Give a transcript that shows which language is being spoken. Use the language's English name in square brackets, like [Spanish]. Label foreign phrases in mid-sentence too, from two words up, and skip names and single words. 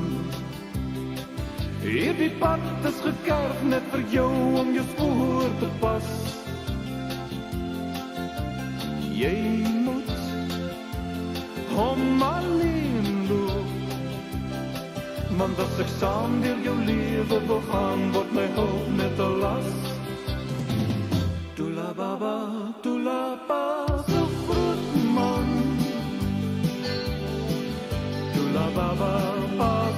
[Afrikaans] Hierdie pad is gekerf net vir jou om jou spoor te pas. Jy moet hom alleen loop, want as ek saam deur jou lewe wil gaan, word my hulp net 'n las. [Zulu] Tula baba, tula pa, [Afrikaans] so groot man. [Zulu] Tula baba, pa